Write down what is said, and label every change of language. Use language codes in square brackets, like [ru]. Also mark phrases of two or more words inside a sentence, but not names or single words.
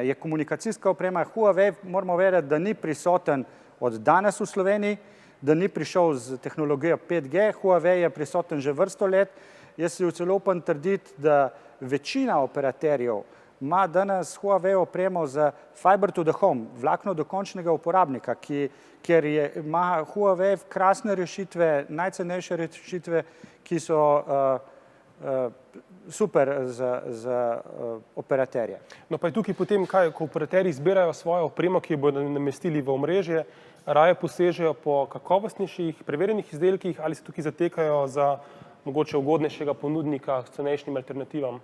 [sl] Je komunikacijska oprema. Huawei, moramo vedeti, da ni prisoten od danes v Sloveniji, da ni prišel z tehnologijo 5G. Huawei je prisoten že vrsto let. Jaz si celo upam trditi, da večina operaterjev ima danes Huawei opremo za [en] fiber to the home, [sl] vlakno do končnega uporabnika, kjer ima Huawei krasne rešitve, najcenejše rešitve, ki so super za operaterje. No pa je tukaj potem, ko operaterji izbirajo svojo opremo, ki jo bodo namestili v omrežje, raje posežejo po kakovostnejših, preverjenih izdelkih ali se tukaj zatekajo za mogoče ugodnejšega ponudnika s cenejšim alternativam?